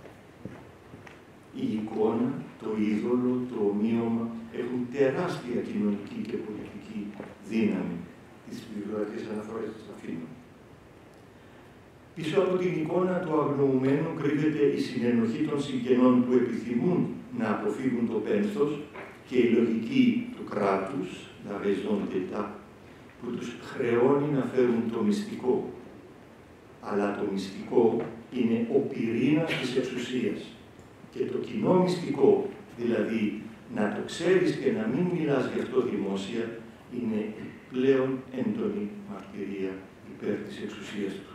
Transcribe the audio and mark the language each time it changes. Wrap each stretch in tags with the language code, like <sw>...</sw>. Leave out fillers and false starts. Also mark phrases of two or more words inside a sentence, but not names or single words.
<el>Η εικόνα, το είδωλο, το ομοίωμα έχουν τεράστια κοινωνική και πολιτική δύναμη. Τις βιβλιογραφικές αναφορές τις αφήνω. Πίσω από την εικόνα του αγνοουμένου κρύβεται η συνενοχή των συγγενών που επιθυμούν να αποφύγουν το πένθος και η λογική του κράτους,</el> <fr>la raison d'État,</fr> <el>που τους χρεώνει να φέρουν το μυστικό. Αλλά το μυστικό είναι ο πυρήνας της εξουσίας. Και το κοινό μυστικό, δηλαδή να το ξέρεις και να μην μιλάς γι' αυτό δημόσια, είναι πλέον έντονη μαρτυρία υπέρ της εξουσίας του.</el>